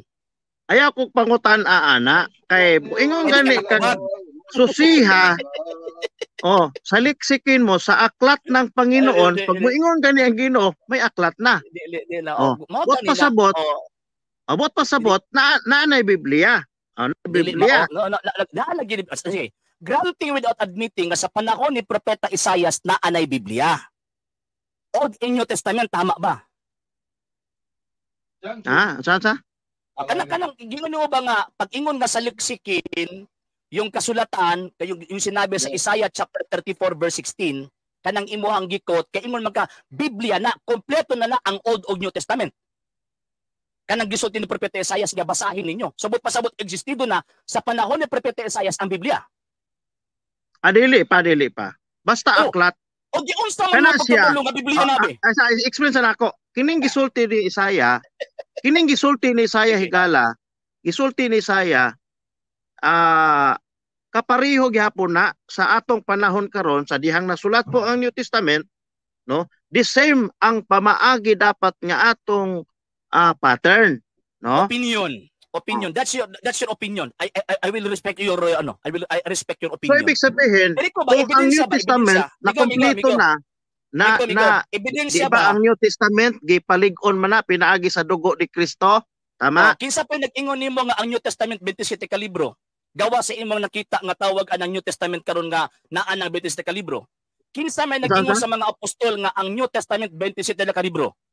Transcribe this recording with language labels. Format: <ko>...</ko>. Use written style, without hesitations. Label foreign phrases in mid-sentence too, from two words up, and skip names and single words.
<ceb>Ayaw kong pangutan ana kay ingon gani kag susiha.</ceb> <tl>Saliksikin mo sa aklat ng Panginoon.</tl> <ceb>Pag mo ingon gani ang Ginoo, may aklat na. Bot pasabot na nay Biblia. Biblia. Naalagi sige.</ceb> <en>Granting without admitting</en> <ceb>nga sa panahon ni propeta Isaias na anay Biblia.</ceb> <en>Old and New Testament</en> <ceb>tama ba? Sa? Kanang gingon mo ba nga pag ingon nga</ceb> <tl>saliksikin yung kasulatan, yung sinabi</tl> <ceb>sa Isaiah chapter 34:16, kanang imuhang gikot, kay ingon magka Biblia na, kompleto na ang Old ug New Testament. Kanang gisulti ni propeta Isaias nga</ceb> <tl>basahin ninyo.</tl> <ceb>Sabot pasabot existido na sa panahon ni propeta Isaias ang Biblia. Dili pa. Basta aklat. O di unsa man ang pagtutulong nga Biblia nabi? Explain sa nako. Kining gisulti ni Isaiah, higala, gisulti ni Isaiah kapariho gihapon na sa atong panahon karon sa dihang nasulat po ang New Testament, no?</ceb> <en>The same</en> <ceb>ang pamaagi dapat nga atong pattern, no?</ceb> <en>Opinion. That's your opinion. I will respect your I respect your opinion. So</en> <tl>ibig sabihin, kung</tl> <ceb>ang New Testament na kompleto na</ceb> <tl>di ba</tl> <ceb>ang New Testament gipalig-on man na pinaagi sa dugo ni Kristo? Tama? Kinsa pa nag-ingon nimo nga ang New Testament 27 ka libro? Gawa sa imong nakita nga tawag ang New Testament karon nga naa nang 27 ka libro. Kinsa may nag-ingon sa mga apostol nga ang New Testament 27 ka libro?</ceb>